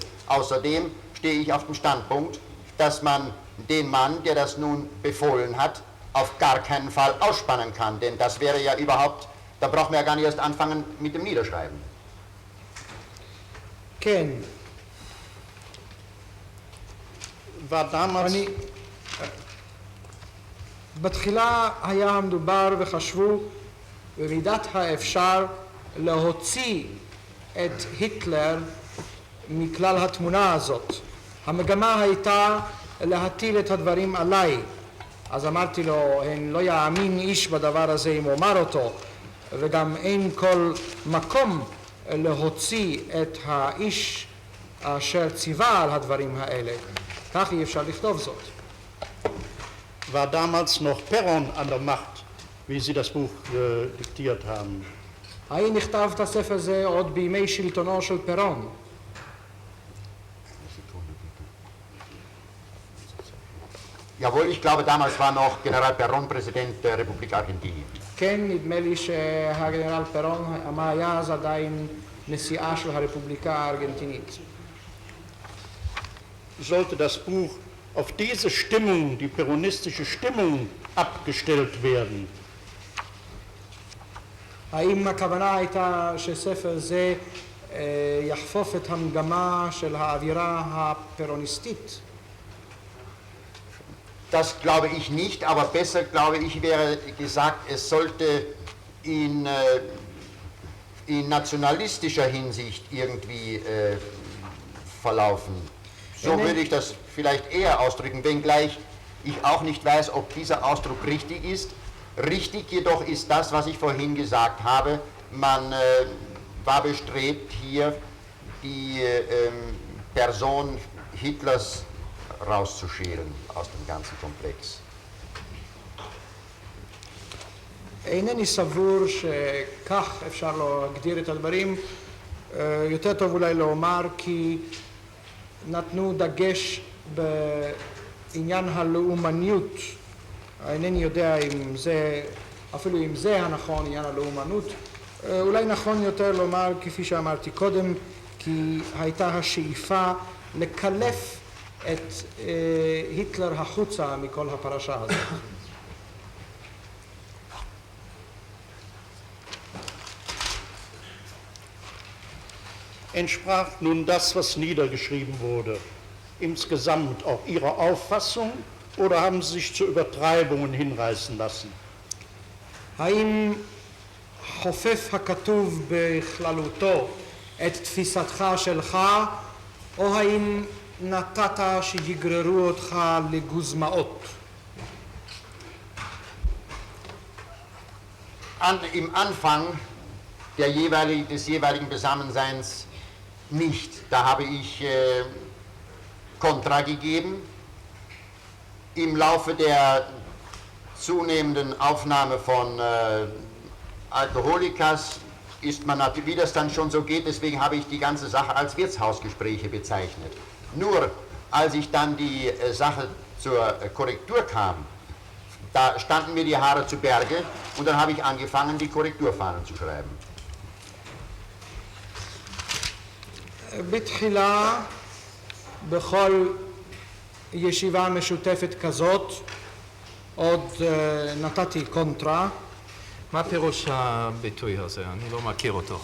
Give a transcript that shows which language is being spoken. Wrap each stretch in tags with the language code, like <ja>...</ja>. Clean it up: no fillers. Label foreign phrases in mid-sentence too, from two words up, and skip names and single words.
<de>Außerdem stehe ich auf dem Standpunkt, dass man den Mann, der das nun befohlen hat, auf gar keinen Fall ausspannen kann, denn das wäre ja überhaupt, da braucht man ja gar nicht erst anfangen mit dem Niederschreiben.</de> <he>כן,</he> <de>War damals</de> <he>בתחילה היה המדובר וחשבו במידת האפשר להוציא את היטלר מכלל התמונה הזאת. המגמה הייתה להטיל את הדברים עליי. אז אמרתי לו, הן לא יאמין איש בדבר הזה אם אומר אותו, וגם אין כל מקום להוציא את האיש אשר ציווה על הדברים האלה. כך אי אפשר לכתוב זאת.</he> <de>war damals noch Perron an der Macht, wie Sie das Buch diktiert haben.</de> <he>האם נכתב את הספר הזה עוד בימי שלטונו של פרון?</he> <de>Jawohl, ich glaube, damals war noch General Perón Präsident der Republik Argentinien.</de> <he>כן, נדמה לי שהגנרל פרון היה אז עדיין נשיאה של הרפובליקה הארגנטינית.</he> <de>Sollte das Buch auf diese Stimmung, die peronistische Stimmung, abgestellt werden?</de> <he>האם הכוונה הייתה שספר זה יחפוף את המגמה של האווירה הפרוניסטית?</he> <de>Das glaube ich nicht, aber besser, glaube ich, wäre gesagt, es sollte in nationalistischer Hinsicht irgendwie verlaufen. So würde ich das vielleicht eher ausdrücken, wenngleich ich auch nicht weiß, ob dieser Ausdruck richtig ist. Richtig jedoch ist das, was ich vorhin gesagt habe, man war bestrebt, hier die Person Hitlers rauszuschälen aus dem ganzen Komplex.</de> <he>אינני סבור שכך אפשר להגדיר את הדברים. יותר טוב אולי לומר כי נתנו דגש בעניין הלאומניות. אינני יודע אם זה, אפילו אם זה הנכון, עניין הלאומנות. אולי נכון יותר לומר, כפי שאמרתי קודם, כי הייתה השאיפה לקלף את היטלר החוצה מכל הפרשה הזאת.</he> <de>Entsprach nun das, was niedergeschrieben wurde, insgesamt auch Ihrer Auffassung oder haben Sie sich zu Übertreibungen hinreißen lassen?</de> <he>האם חופף הכתוב בכללותו את תפיסתך שלך, או האם נתת שיגררו אותך לגוזמאות?</he> <de>im Anfang des jeweiligen Beisammenseins nicht. Da habe ich Kontra gegeben. Im Laufe der zunehmenden Aufnahme von Alkoholikas ist man natürlich, wie das dann schon so geht, deswegen habe ich die ganze Sache als Wirtshausgespräche bezeichnet. Nur als ich dann die Sache zur Korrektur kam, da standen mir die Haare zu Berge und dann habe ich angefangen, die Korrekturfahnen zu schreiben.</de> <he>בתחילה, בכל ישיבה משותפת כזאת, עוד נתתי קונטרה. מה פירוש הביטוי הזה? אני לא מכיר אותו.</he>